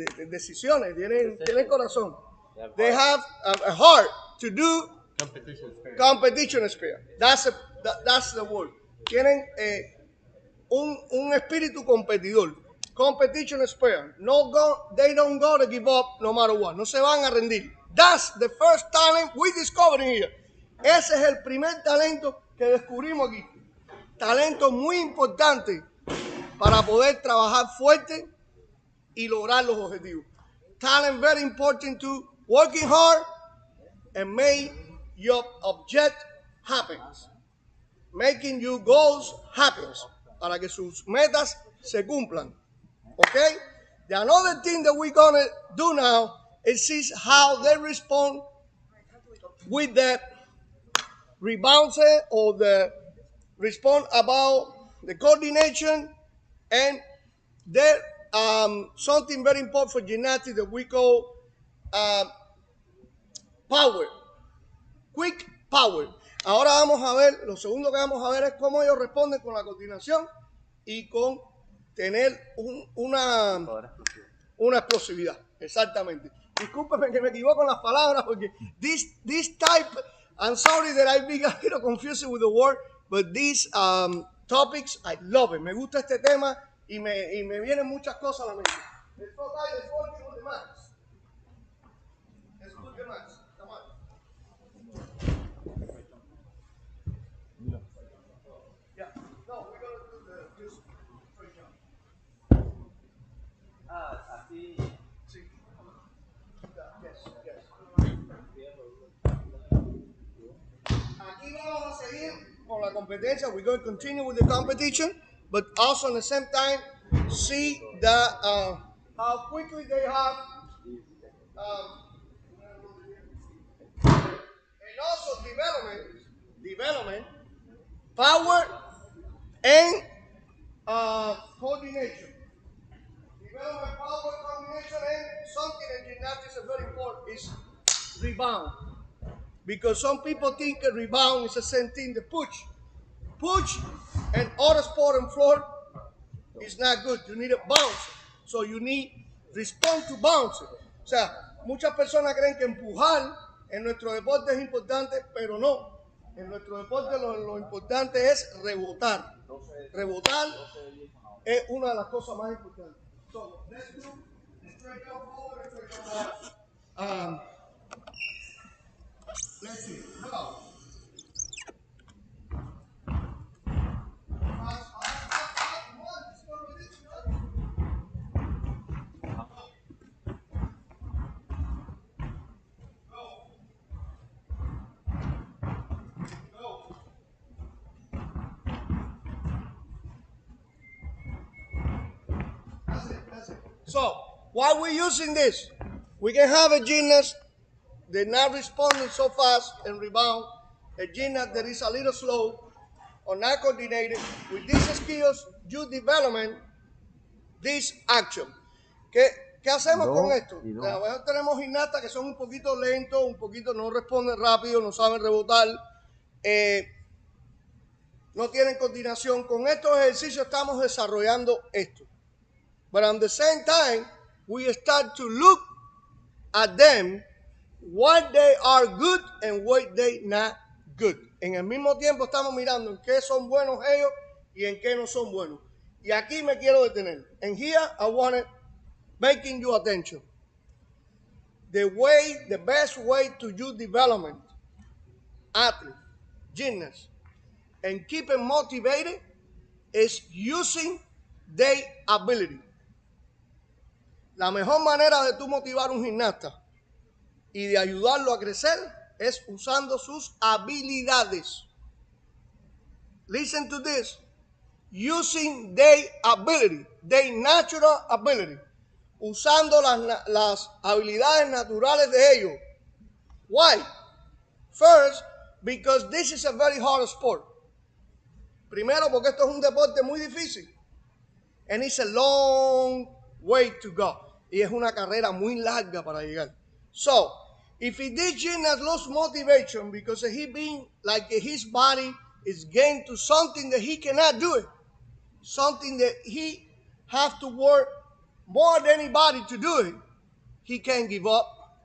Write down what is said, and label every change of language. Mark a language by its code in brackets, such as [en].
[es] Decisiones, tienen corazón. [en] They have a heart to do competition spirit. That's the word. [es] Tienen un espíritu competidor. [en] Competition spirit. They don't go to give up no matter what. [es] No se van a rendir. [en] That's the first talent we discovered here. [es] Ese es el primer talento que descubrimos aquí. Talento muy importante para poder trabajar fuerte y lograr los objetivos. [en] Talent very important to working hard and make your object happen. Making your goals happen. [es] Para que sus metas se cumplan. [en] Okay? The another thing that we're going to do now is see how they respond with the rebounds or the respond about the coordination and there something very important for gymnastics that we call power, quick power. [es] Ahora vamos a ver, lo segundo que vamos a ver es cómo ellos responden con la coordinación y con tener una explosividad. Exactamente. Discúlpeme que me equivoco en las palabras porque [en] this type, I'm sorry that I be a little confused with the word, but these topics, I love it. [es] Me gusta este tema y me vienen muchas cosas a la mente. [en] Let's go back and forth on the mats. Let's put the mats. Come on. Yeah. No, we're going to do the just straight jump. [es] Así. Sí. Yes. Aquí vamos a seguir con la competencia. [en] We're going to continue with the competition, but also at the same time see how quickly they have, and also development, power, and coordination. Development, power, coordination, and something in gymnastics is very important is rebound. Because some people think a rebound is the same thing, the push. Push and other sport and floor is not good. You need a bounce. So you need respond to bounce. [es] O sea, muchas personas creen que empujar en nuestro deporte es importante, pero no. En nuestro deporte lo importante es rebotar. Rebotar es una de las cosas más importantes. [en] So, let's do straight jump forward, straight jump back. Let's see. Go. That's it. So, while we're using this, we can have a gymnast that's not responding so fast and rebound, a gymnast that is a little slow or not coordinated. With these skills, you develop this action. [es] ¿Qué hacemos con esto? A veces tenemos gimnastas que son un poquito lentos, un poquito no responden rápido, no saben rebotar, no tienen coordinación. Con estos ejercicios estamos desarrollando esto. [en] But at the same time, we start to look at them, what they are good and what they not good. [es] En el mismo tiempo estamos mirando en qué son buenos ellos y en qué no son buenos. Y aquí me quiero detener. [en] And here I want to making you attention. The best way to do development, athlete, gymnast, and keep them motivated is using their ability. [es] La mejor manera de tú motivar a un gimnasta y de ayudarlo a crecer es usando sus habilidades. [en] Listen to this. Using their ability, their natural ability. [es] Usando las habilidades naturales de ellos. [en] Why? First, because this is a very hard sport. [es] Primero, porque esto es un deporte muy difícil. [en] And it's a long way to go. [es] Y es una carrera muy larga para llegar. [en] So, if this gymnast lose motivation because he being like his body is getting to something that he cannot do it, something that he have to work more than anybody to do it, he can give up.